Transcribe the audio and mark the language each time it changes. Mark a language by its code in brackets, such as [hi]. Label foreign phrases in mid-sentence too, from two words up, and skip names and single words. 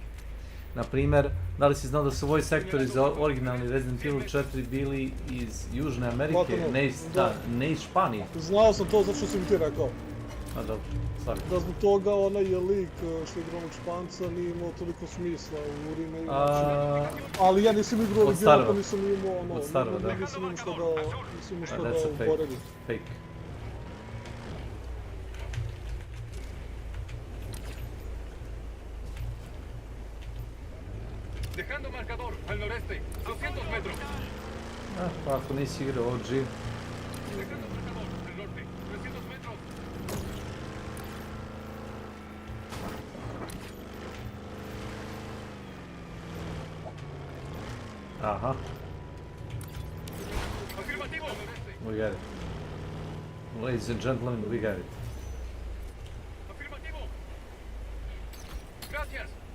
[sr] Naprimjer, da li si znao da su voice sektori za originalni Resident Evil 4 bili iz Južne Amerike, ne iz Španije? Znao sam to zato što si mi ti rekao. A dobro, stvarno. Da zbog toga onaj lik što igra onog Španca nije imao toliko smisla u remake. Ali ja nisam igrao original, pa nisam imao ono, nisam imao što da uporedim. [en] Fake. [es] Dejando marcador al noreste, 200 metros. [sr] Pa ako nisi igrao OG. Dejando marcador al norte, 300 metros. Aha. [es] Afirmativo. [en] We got it. Ladies and gentlemen, we got it. [es] Afirmativo. Gracias.